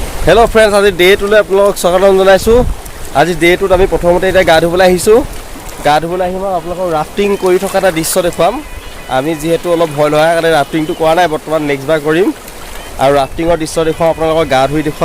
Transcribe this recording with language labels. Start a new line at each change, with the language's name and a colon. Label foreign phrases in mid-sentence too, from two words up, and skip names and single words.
English: hello friends,
Assamese: আজ ডে টুলৈ আপোনালোক স্বাগতম জনাইছোঁ। আজ ডে টুত আমি প্ৰথমতে এটা গা ধুবলৈ আহিছোঁ। গা ধুবলৈ আহিম আপোনালোকক ৰাফটিং কৰি থকা এটা দৃশ্য দেখুৱাম। আমি যেহেতু অলপ ভয় লগা কাৰণে ৰাফটিংটো কৰা নাই, বৰ্তমান নেক্সট বাৰ কৰিম। আৰু ৰাফটিঙৰ দৃশ্য দেখুৱাম, আপোনালোকক গা ধুই দেখুৱাম।